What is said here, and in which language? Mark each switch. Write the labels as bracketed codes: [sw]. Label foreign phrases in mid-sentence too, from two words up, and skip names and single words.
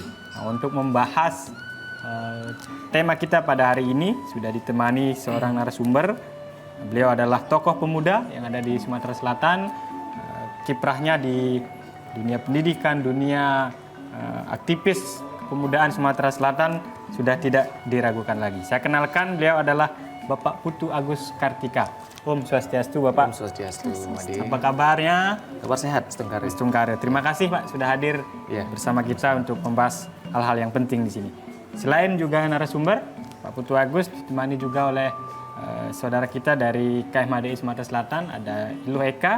[id] Nah, untuk membahas tema kita pada hari ini sudah ditemani seorang narasumber. Beliau adalah tokoh pemuda yang ada di Sumatera Selatan. Kiprahnya di dunia pendidikan, dunia aktivis kepemudaan Sumatera Selatan sudah tidak diragukan lagi. Saya kenalkan, beliau adalah Bapak Putu Agus Kartika. Om Swastiastu, Bapak. Om Swastiastu, Made. Apa kabarnya? Kabar sehat, Setengkare. Setengkare. Terima kasih Pak sudah hadir bersama kita untuk membahas hal-hal yang penting di sini. Selain juga narasumber, Pak Putu Agus ditemani juga oleh saudara kita dari KMHDI Sumatera Selatan, ada Ilu Eka.